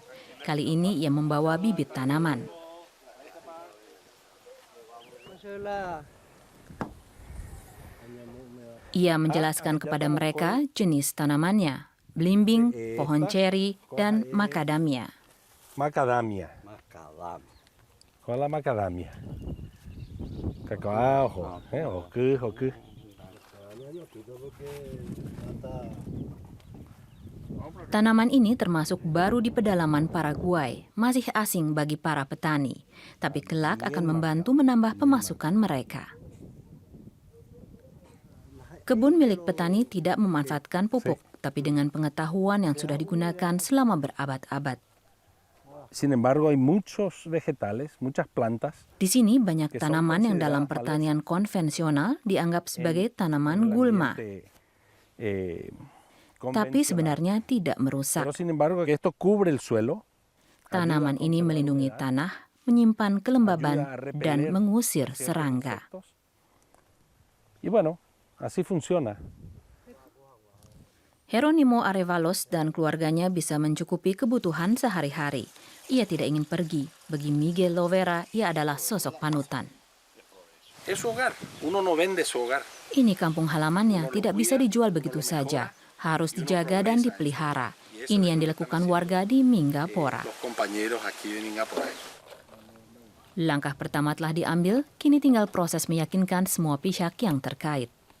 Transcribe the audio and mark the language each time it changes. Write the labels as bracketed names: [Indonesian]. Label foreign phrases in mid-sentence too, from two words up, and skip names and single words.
[Indonesian] Kali ini ia membawa bibit tanaman. Ia menjelaskan kepada mereka jenis tanamannya, belimbing, pohon ceri, dan macadamia. [Spanish] Macadamia. Koala macadamia. Cacao, hoke. [Indonesian] Tanaman ini termasuk baru di pedalaman Paraguay, masih asing bagi para petani, tapi kelak akan membantu menambah pemasukan mereka. Kebun milik petani tidak memanfaatkan pupuk, tapi dengan pengetahuan yang sudah digunakan selama berabad-abad. [Spanish] Sin embargo, hay muchos vegetales, muchas plantas. [Indonesian] Di sini banyak tanaman yang dalam pertanian konvensional dianggap sebagai tanaman gulma, tapi sebenarnya tidak merusak. [Spanish] Pero sin embargo, que esto cubre el suelo. [Indonesian] Tanaman ini melindungi tanah, menyimpan kelembaban, dan mengusir serangga. [Spanish] Y bueno, así funciona. [Indonesian] Jeronimo Arevalos dan keluarganya bisa mencukupi kebutuhan sehari-hari. Ia tidak ingin pergi. Bagi Miguel Lovera, ia adalah sosok panutan. [Spanish] Es su hogar. Uno no vende su hogar. [Indonesian] Ini kampung halamannya, tidak bisa dijual begitu saja. Harus dijaga dan dipelihara. Ini yang dilakukan warga di Mingapora. Langkah pertama telah diambil, kini tinggal proses meyakinkan semua pihak yang terkait.